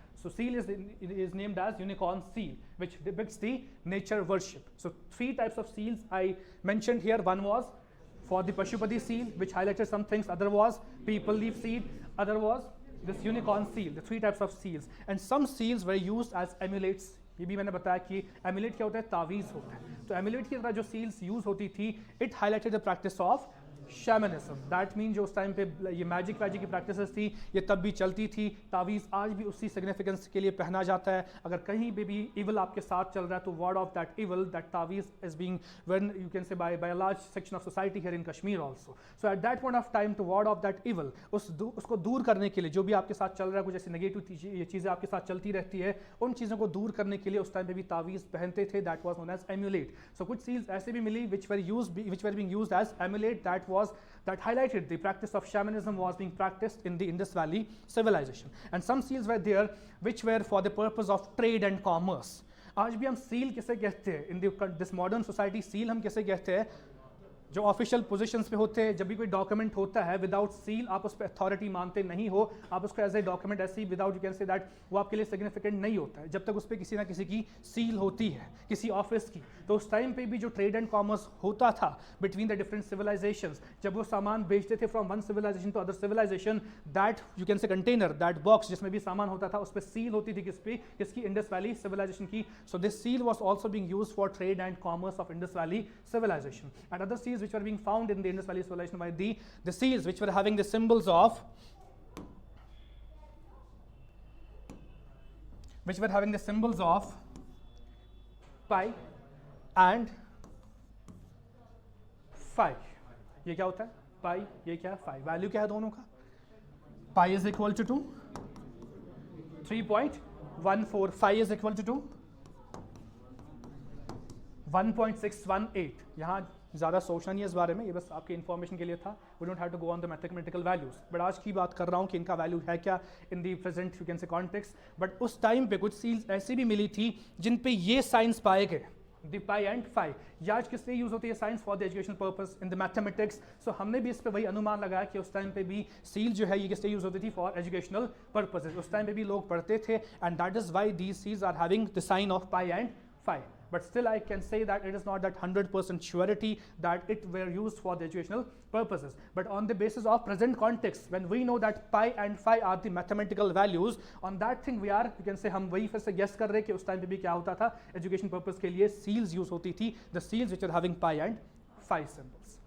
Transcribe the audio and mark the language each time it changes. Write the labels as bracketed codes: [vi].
[en] So seal is named as unicorn seal, which depicts the nature worship. So 3 types of seals I mentioned here. One was for the Pashupati seal, which highlighted some things. Other was people leaf seal. Other was this unicorn seal. The 3 types of seals. And some seals were used as amulets. [hi] ये भी मैंने बताया कि emulate क्या होता है, तावीज़ होता है. तो एमुलेट की तरह जो सील्स यूज होती थी, [en] It highlighted the practice of shamanism. [hi] That mean जो उस टाइम पे ये मैजिक वैजिक की प्रैक्टिसेस थी, ये तब भी चलती थी. तावीज़ आज भी उसी सिग्निफिकेंस के लिए पहना जाता है. अगर कहीं पे भी इवल आपके साथ चल रहा है, तो word of that evil, that तावीज़ is being when you can say bye a large section of society here in Kashmir also. So at that point of time, to word of that evil, उसको दूर करने के लिए, जो भी आपके साथ चल रहा है, कुछ ऐसी नेगेटिव ये चीज़ें आपके साथ चलती रहती है, उन चीज़ों को दूर करने के लिए उस टाइम पे भी तावीज़ पहनते थे. [en] That was known as amulet. [hi] सो कुछ सील्स ऐसे भी मिली [en] which were being used as amulet. That highlighted the practice of shamanism was being practiced in the Indus Valley civilization. And some seals were there which were for the purpose of trade and commerce. [hi] आज भी हम seal किसे कहते हैं? [en] In this modern society, [hi] seal हम किसे कहते हैं? जो ऑफिशियल पोजीशंस पे होते हैं, जब भी कोई डॉक्यूमेंट होता है विदाउट सील आप उस पर अथॉरिटी मानते नहीं हो, आप उसको एज ए डॉक्यूमेंट ऐसे ही without you can say that वो आपके लिए सिग्निफिकेंट नहीं होता है जब तक उस पर किसी ना किसी की सील होती है, किसी ऑफिस की। तो उस टाइम पे भी जो ट्रेड एंड कॉमर्स होता था बिटवीन द डिफरेंट सिविलाइजेशंस, जब वो सामान बेचते थे from one civilisation to other civilisation, that you can say container, that box जिसमें भी सामान होता था उस पर सील होती थी, किसकी, इंडस वैली सिविलाइजेशन की। [en] So this seal was also being used for trade and commerce of Indus Valley civilization, and other seals which were being found in the Indus Valley civilization by the seals which were having the symbols of pi and phi। [hi] ये क्या होता है पाई, ये क्या है phi, value क्या है दोनों का, pi is equal to 3.14, phi is equal to 1.618। यहाँ ज़्यादा सोचना नहीं है इस बारे में, ये बस आपके इन्फॉर्मेशन के लिए था। [en] we don't have to go on the mathematical values, [hi] but आज की बात कर रहा हूँ कि इनका वैल्यू है क्या इन the present you can say context. But उस टाइम पे कुछ सील्स ऐसी भी मिली थी जिन पे ये साइंस पाए गए, द पाई एंड फाई। ये आज किस लिए यूज होती है, science for the educational purpose in the mathematics. सो हमने भी इस पे वही अनुमान लगाया कि उस टाइम पे भी सील जो है ये किस लिए यूज होती थी, फॉर एजुकेशनल पर्पसेस। उस टाइम पे भी लोग पढ़ते थे, [en] And that is why these seals are having the sign of pi and phi. But still I can say that it is not that 100% surety that it were used for the educational purposes. But on the basis of present context, when we know that pi and phi are the mathematical values, on that thing we are, you can say, [hi] हम वही फिर से guess कर रहे कि उस time पे भी क्या होता था, education purpose के लिए seals use होती थी, [en] the seals which are having pi and phi symbols।